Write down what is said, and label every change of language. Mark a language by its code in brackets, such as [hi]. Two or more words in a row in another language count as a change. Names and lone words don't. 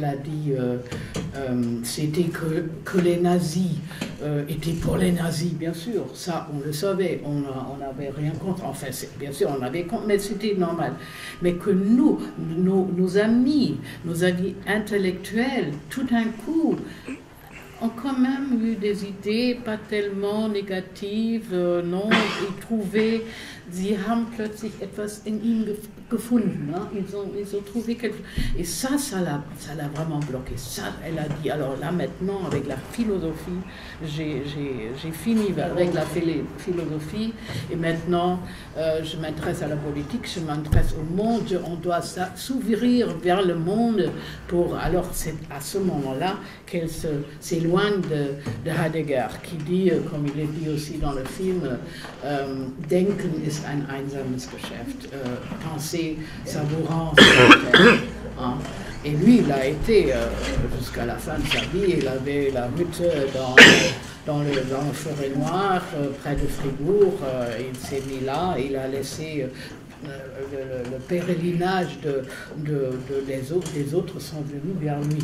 [fr] a dit c'était que les nazis étaient pour les nazis, bien sûr, ça on le savait, on n'avait rien contre, enfin bien sûr on avait contre, mais c'était normal, mais que nos amis intellectuels, tout d'un coup, ont quand même eu des idées pas tellement négatives, non, ils trouvaient, [de] sie haben plötzlich etwas in ihm gefunden, [fr] hein? Ils ont trouvé quelque chose, et ça l'a vraiment bloqué, ça, elle a dit, alors là maintenant, avec la philosophie, j'ai fini avec la philosophie, et maintenant, je m'intéresse à la politique, je m'intéresse au monde, on doit s'ouvrir vers le monde alors c'est à ce moment-là qu'elle s'éloigne de Heidegger, qui dit, comme il est dit aussi dans le film, [de] Denken ist ein einsames Geschäft. [fr] Penser, ça vous rend hein. Et lui, il a été, jusqu'à la fin de sa vie, il avait la hutte dans le forêt noire, près de Fribourg. Il s'est mis là, il a laissé le pèlerinage des autres sont venus vers lui.